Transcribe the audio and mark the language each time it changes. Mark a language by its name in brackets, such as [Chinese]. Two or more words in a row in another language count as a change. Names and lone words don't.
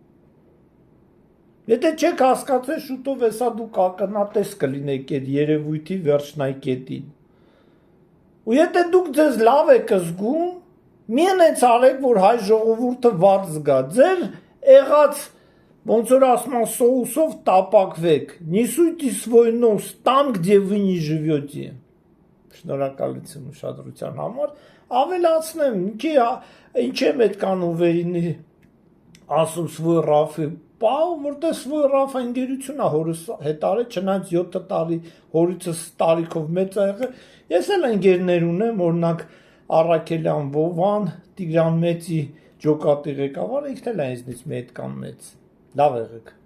[Armenian] Եթե չեք հասկացել, շուտով հեսա դուք ակնատես կլինեք այդ երևույթի վերջնակետին։ Ու եթե դուք ձեզ լավ եք զգում, մի հենց արեք, որ հայ ժողովուրդը վատ զգա։ Ձեր եղած ոնց որ ասում են սոուսով տապակվեք, [Russian] не суйтесь свой нос там, где вы не живете։ [Armenian] Շնորհակալություն ուշադրության համար, ավելացնեմ, ինչ եմ այդ կանոնվերին ասում Սվոյ Ռաֆի, որտեղ Սվոյ Ռաֆը ընկերություն է հորս հետ արել, չնայած 7 տարի հորիցս տարիքով մեծ ա եղել, ես էլ ընկերներ ունեմ, օրինակ Առաքելյան Վովան, Տիգրան Մեծի ջոկատի ղեկավարը, ինքն էլ է ինձնից մի հատ կամ մեծ, լավ եղեք։